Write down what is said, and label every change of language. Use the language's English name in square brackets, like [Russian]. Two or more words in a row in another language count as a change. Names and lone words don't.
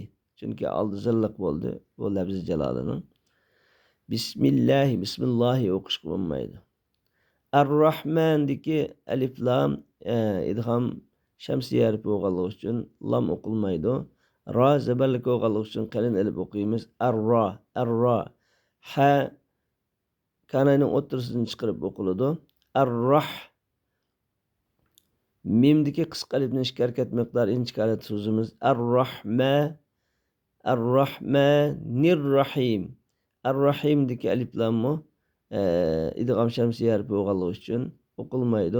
[Uzbek] Chunki oldi zilliq bo'ldi bu lafzi jalolining. [Arabic] بسم الله، بسم الله [Uzbek] o'qish bo'lmaydi. Ar-Rahmandagi [Arabic] ألف لام إدغام شمسية [Uzbek] harfi bo'lganligi uchun lam o'qilmaydi. Ra zabarlik bo'lganligi uchun qalin alif o'qiymiz. [Arabic] الر، الر. [Uzbek] Ha kananing o'rtasidan chiqarib o'qiladi. [Arabic] الرح. [Uzbek] Mimdagi qisqa alifning ikki harakat miqdori inchkarat so'zimiz. [Arabic] الرحم، الرحمن الرحيم. [Uzbek] Ar-Rahimdagi alif lammi [Arabic] إدغام شمسية [Uzbek] harfi bo'lganligi uchun o'qilmaydi.